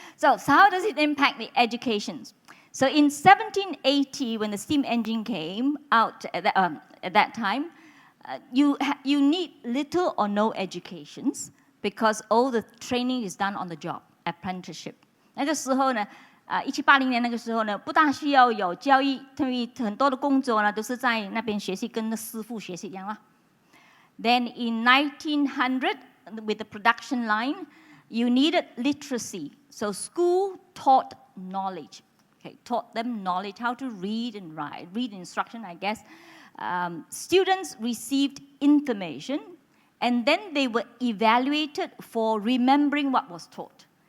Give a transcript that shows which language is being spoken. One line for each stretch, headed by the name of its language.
English: So how does it impact the education? So in 1780, when the steam engine came out at that time, you need little or no educations because all the training is done on the job, apprenticeship.
Chinese: 那个时候呢，1780年那个时候呢，不大需要有教育，因为很多的工作呢都是在那边学习，跟师傅学习一样啦。
English: Then in 1900, with the production line, you needed literacy. So school taught knowledge. Okay, taught them knowledge, how to read and write, read instruction, I guess. Students received information, and then they were evaluated for remembering what was taught.